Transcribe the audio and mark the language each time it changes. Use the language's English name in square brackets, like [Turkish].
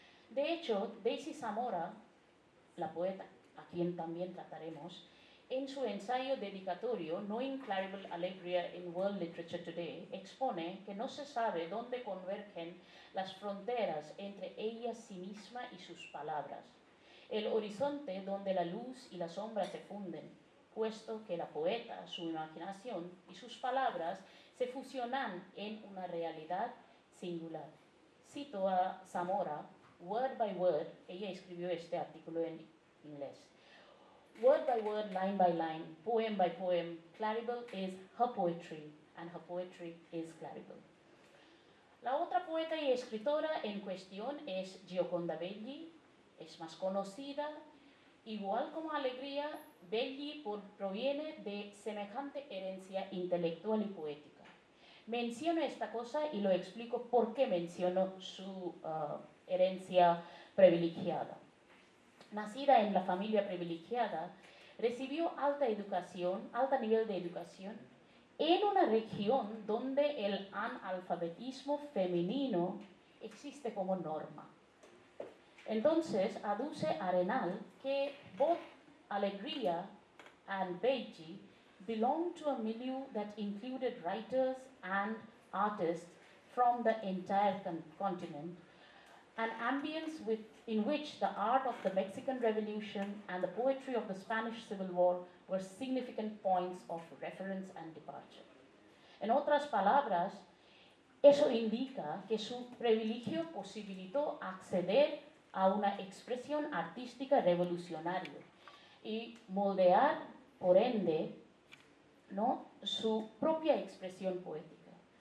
[Spanish] De hecho, Daisy Zamora, la poeta, a quien también trataremos, en su ensayo dedicatorio Knowing Claribel Alegría in World Literature Today, expone que no se sabe dónde convergen las fronteras entre ella sí misma y sus palabras, el horizonte donde la luz y la sombra se funden, puesto que la poeta, su imaginación y sus palabras se fusionan en una realidad singular. Cito a Zamora, [English] word by word, [Spanish] ella escribió este artículo en inglés. [English] Word by word, line by line, poem by poem, Claribel is her poetry, and her poetry is Claribel. [Spanish] La otra poeta y escritora en cuestión es Gioconda Belli, es más conocida igual como Alegría, Belli proviene de semejante herencia intelectual y poética. Menciono esta cosa y lo explico por qué menciono su herencia privilegiada. Nacida en la familia privilegiada, recibió alto nivel de educación, en una región donde el analfabetismo femenino existe como norma. Entonces, aduce Arenal que [English] both Alegría and Beiji belonged to a milieu that included writers and artists from the entire continent, an ambience in which the art of the Mexican Revolution and the poetry of the Spanish Civil War were significant points of reference and departure. [Spanish] En otras palabras, eso indica que su privilegio posibilitó acceder a una expresión artística revolucionaria y moldear, por ende, ¿no?, su propia expresión poética.